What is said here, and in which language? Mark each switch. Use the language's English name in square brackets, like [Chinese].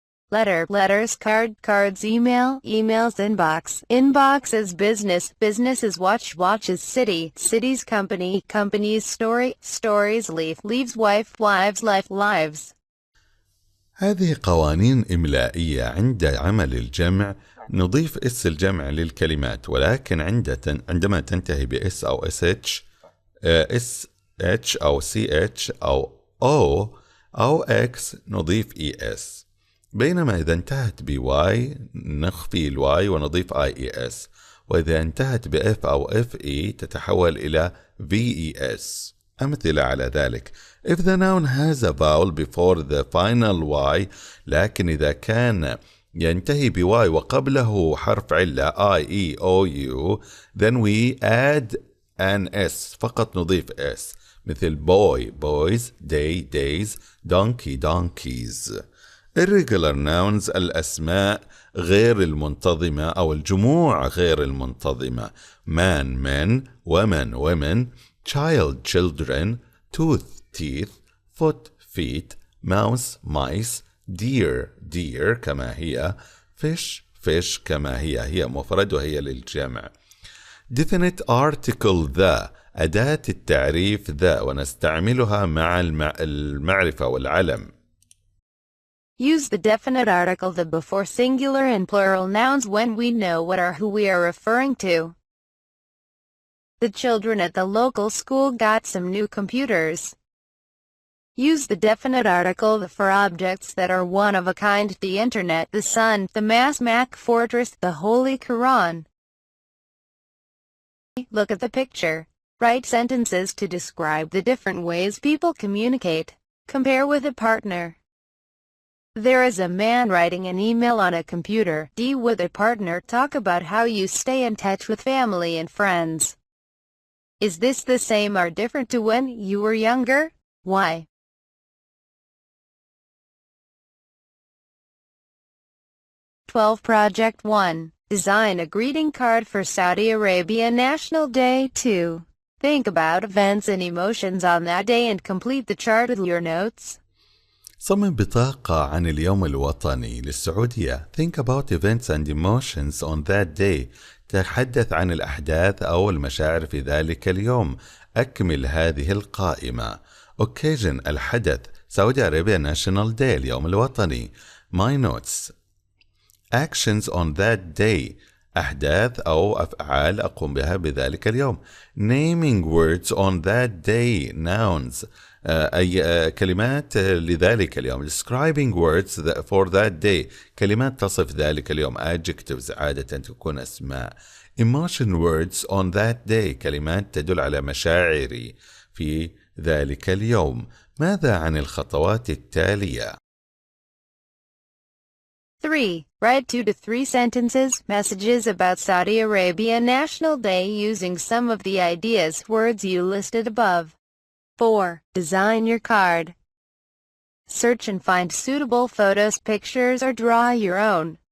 [English] Letter, letters, card, cards, email, emails, inbox. Inbox is business, business is watch, watch is city, city's company, company's story, stories, leaf, leaves, wife, wives, life, lives. [Arabic] هذه قوانين إملائية. عند عمل الجمع نضيف اس الجمع للكلمات، ولكن عندما تنتهي بس أو sh أو ch أو o أو x نضيف es. بينما إذا انتهت بواي نخفي الواي ونضيف ies، وإذا انتهت بF أو FE تتحول إلى VES. أمثلة على ذلك: [English] if the noun has a vowel before the final Y، [Arabic] لكن إذا كان ينتهي ب Y وقبله حرف علة [English] I, E, O, U then we add an S، [Arabic] فقط نضيف S، مثل [English] boy boys، day days، donkey donkeys. irregular nouns [Arabic] الأسماء غير المنتظمة أو الجموع غير المنتظمة: [English] man men، woman women، child children، tooth teeth، foot feet، mouse mice، deer deer [Arabic] كما هي، [English] fish fish [Arabic] كما هي مفرد وهي للجمع. [English] definite article the [Arabic] أداة التعريف ذا، ونستعملها مع المعرفة والعلم. [English] Use the definite article the before singular and plural nouns when we know what or who we are referring to. The children at the local school got some new computers. Use the definite article the for objects that are one of a kind: the internet, the sun, the Mac fortress, the Holy Quran. Look at the picture. Write sentences to describe the different ways people communicate. Compare with a partner. There is a man writing an email on a computer. D with a partner. Talk about how you stay in touch with family and friends. Is this the same or different to when you were younger? Why? Project 1. Design a greeting card for Saudi Arabia National Day 2. Think about events and emotions on that day and complete the chart with your notes. [Arabic] صمم بطاقة عن اليوم الوطني للسعودية. [English] Think about events and emotions on that day. [Arabic] تحدث عن الأحداث أو المشاعر في ذلك اليوم. أكمل هذه القائمة. [English] Occasion [Arabic] الحدث: [English] Saudi Arabia National Day [Arabic] اليوم الوطني. [English] My notes. Actions on that day [Arabic] أحداث أو أفعال أقوم بها بذلك اليوم. [English] Naming words on that day nouns [Arabic] أي كلمات لذلك اليوم. [English] Describing words for that day [Arabic] كلمات تصف ذلك اليوم. [English] Adjectives [Arabic] عادة تكون أسماء. [English] Emotion words on that day [Arabic] كلمات تدل على مشاعري في ذلك اليوم. ماذا عن الخطوات التالية؟ [English] 3. Write 2 to 3 sentences, messages about Saudi Arabia National Day using some of the ideas, words you listed above. 4. Design your card. Search and find suitable photos, pictures, or draw your own.